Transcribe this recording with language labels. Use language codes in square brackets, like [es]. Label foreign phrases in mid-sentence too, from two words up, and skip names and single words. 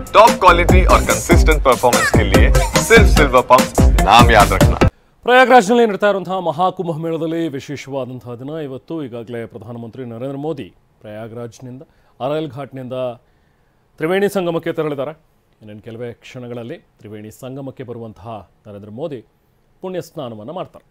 [en] top quality [hi] और [en] consistent performance [hi] के लिए सिर्फ सिल्वर पंप नाम याद रखना। [kn] ಪ್ರಯಾಗ್ರಾಜ್ನಲ್ಲಿ ನಡೀತಾ ಇರುವಂತಹ ಮಹಾಕುಂಭ ಮೇಳದಲ್ಲಿ ವಿಶೇಷವಾದಂತಹ ದಿನ ಇವತ್ತು. ಈಗಾಗಲೇ ಪ್ರಧಾನಮಂತ್ರಿ ನರೇಂದ್ರ ಮೋದಿ ಪ್ರಯಾಗ್ರಾಜ್ನಿಂದ ಅರೈಲ್ ಘಾಟ್ನಿಂದ ತ್ರಿವೇಣಿ ಸಂಗಮಕ್ಕೆ ತೆರಳಿದ್ದಾರೆ. ಇನ್ನೇನು ಕೆಲವೇ ಕ್ಷಣಗಳಲ್ಲಿ ತ್ರಿವೇಣಿ ಸಂಗಮಕ್ಕೆ ಬರುವಂತಹ ನರೇಂದ್ರ ಮೋದಿ ಪುಣ್ಯ ಸ್ನಾನವನ್ನು ಮಾಡ್ತಾರೆ.